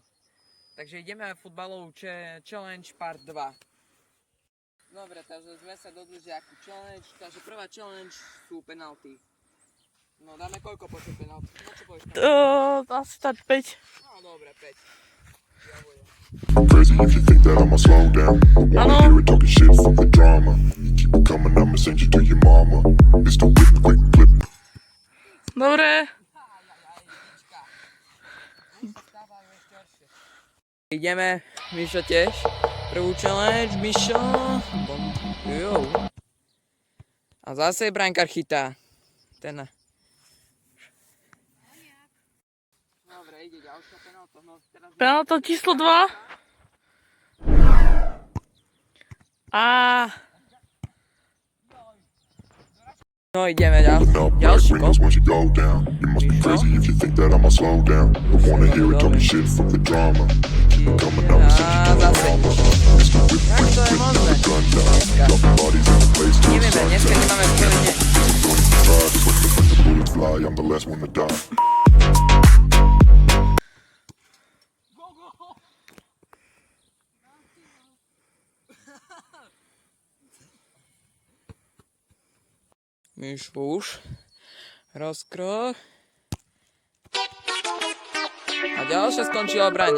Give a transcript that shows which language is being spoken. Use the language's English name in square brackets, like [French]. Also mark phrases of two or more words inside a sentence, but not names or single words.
[Slovak] Takže ideme futbalovú [English] challenge part 2. [Slovak] Dobre, takže sme sa dohodli, že akú challenge, takže prvá challenge sú penalty. No dáme koľko počet penalty? No čo povieš? Asi tak 5. No dobre, 5. Ja budem. [English] I'm crazy if you think that I'ma slow down. I wanna hear it talking shit from the drama. You keep it coming, I'ma send you to your mama. It's the whip, quick clip. [Slovak] Dobre. Ideme, Mišo tiež. Prvú challenge, Mišo. Jo. A zase brankár chytá. Ten. Dobre, ide ďalšia penálta. No, Penálta číslo 2. No ideme ďalší gol. [English] Once you go down, you must be crazy if you think that I'ma slow down. I wanna hear it talking shit from the drama. You keep it coming, I'ma send you to your [Slovak] Zase. [English] mama. It's the whip, [Slovak] Jak [English] quick [Slovak] to je [English] clip, [Slovak] možné? [English] the gun down. Dropping bodies in the place to [Slovak] Neviem, dneska nemáme celý deň. [English] when the bullets fly, I'm the last one to die. [Slovak] Myš už. Rozkrok. A ďalšia skončila v brane.